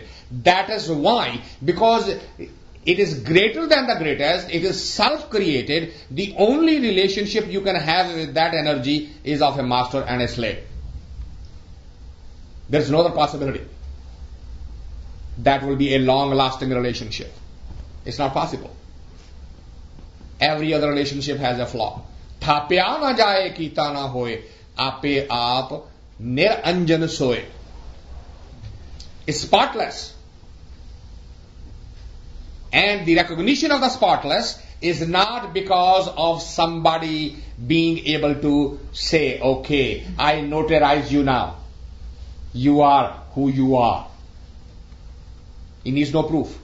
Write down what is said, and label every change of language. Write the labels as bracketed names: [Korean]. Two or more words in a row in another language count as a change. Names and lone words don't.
[English] That is why, because it is greater than the greatest, it is self-created, the only relationship you can have with that energy is of a master and a slave. There is no other possibility. That will be a long-lasting relationship. It's not possible. Every other relationship has a flaw. [Punjabi] ਥਾਪਿਆ ਨ ਜਾਇ ਕੀਤਾ ਨ ਹੋਇ, ਆਪੇ ਆਪਿ ਨਿਰੰਜਨੁ ਸੋਇ. [English] It's spotless. And the recognition of the spotless is not because of somebody being able to say, okay, I notarize you now. You are who you are. He needs no proof.